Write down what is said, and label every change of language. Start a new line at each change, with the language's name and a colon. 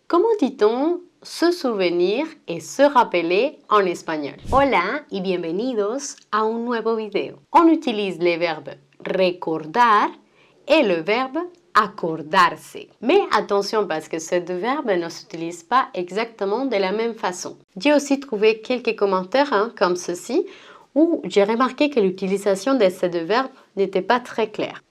French: Comment dit-on se souvenir et se rappeler en espagnol?
Spanish: Hola y bienvenidos a un nuevo video.
French: On utilise les verbes recordar et le verbe acordarse. Mais attention parce que ces deux verbes ne s'utilisent pas exactement de la même façon. J'ai aussi trouvé quelques commentaires comme ceci où j'ai remarqué que l'utilisation de ces deux verbes n'était pas très claire.